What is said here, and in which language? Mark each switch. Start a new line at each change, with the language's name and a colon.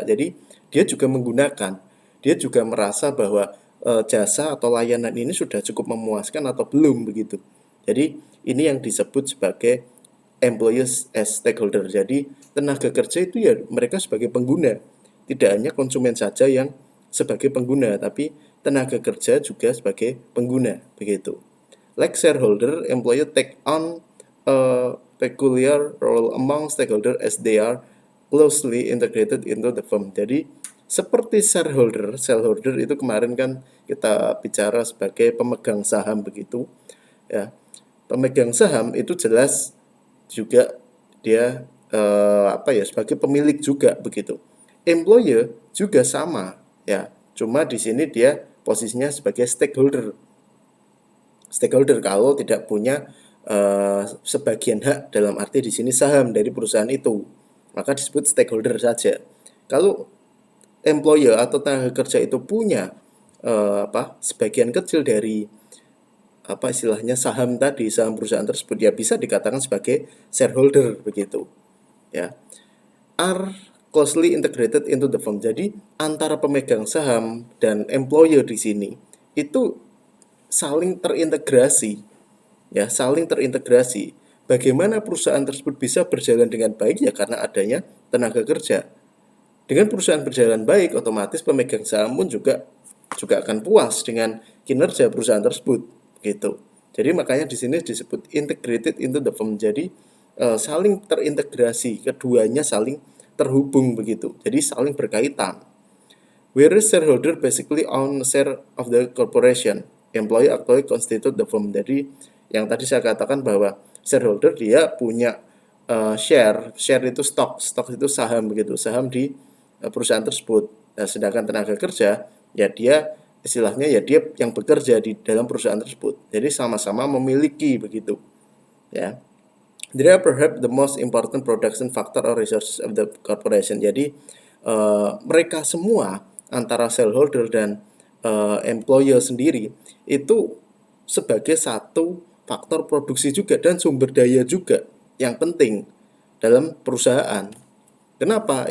Indonesian: Jadi dia juga menggunakan, dia juga merasa bahwa jasa atau layanan ini sudah cukup memuaskan atau belum begitu. Jadi ini yang disebut sebagai
English: employees as stakeholder.
Indonesian: Jadi tenaga kerja itu ya mereka sebagai pengguna, tidak hanya konsumen saja yang sebagai pengguna, tapi tenaga kerja juga sebagai pengguna begitu.
English: Like shareholder, employer take on a peculiar role among stakeholder as they are closely integrated into the firm.
Indonesian: Jadi seperti shareholder itu kemarin kan kita bicara sebagai pemegang saham begitu ya. Pemegang saham itu jelas juga dia sebagai pemilik juga begitu. Employer juga sama ya. Cuma di sini dia posisinya sebagai stakeholder. Stakeholder kalau tidak punya sebagian hak dalam arti di sini saham dari perusahaan itu, maka disebut stakeholder saja. Kalau employer atau tenaga kerja itu punya sebagian kecil dari istilahnya saham tadi, saham perusahaan tersebut, ya bisa dikatakan sebagai shareholder begitu ya.
English: Are closely integrated into the firm.
Indonesian: Jadi antara pemegang saham dan employer di sini itu saling terintegrasi ya, saling terintegrasi. Bagaimana perusahaan tersebut bisa berjalan dengan baik ya karena adanya tenaga kerja. Dengan perusahaan berjalan baik, otomatis pemegang saham pun juga akan puas dengan kinerja perusahaan tersebut gitu. Jadi makanya di sini disebut
English: integrated into the firm.
Indonesian: Jadi saling terintegrasi, keduanya saling terhubung begitu. Jadi saling berkaitan.
English: Whereas shareholder basically own share of the corporation, employee actually constitute the firm.
Indonesian: Jadi yang tadi saya katakan bahwa shareholder dia punya share itu stok itu saham begitu, saham di perusahaan tersebut. Nah, sedangkan tenaga kerja ya dia istilahnya ya dia yang bekerja di dalam perusahaan tersebut. Jadi sama-sama memiliki begitu ya.
English: They are perhaps the most important production factor or resources of the corporation.
Indonesian: Jadi mereka semua antara shareholder dan employer sendiri itu sebagai satu faktor produksi juga dan sumber daya juga yang penting dalam perusahaan. Kenapa?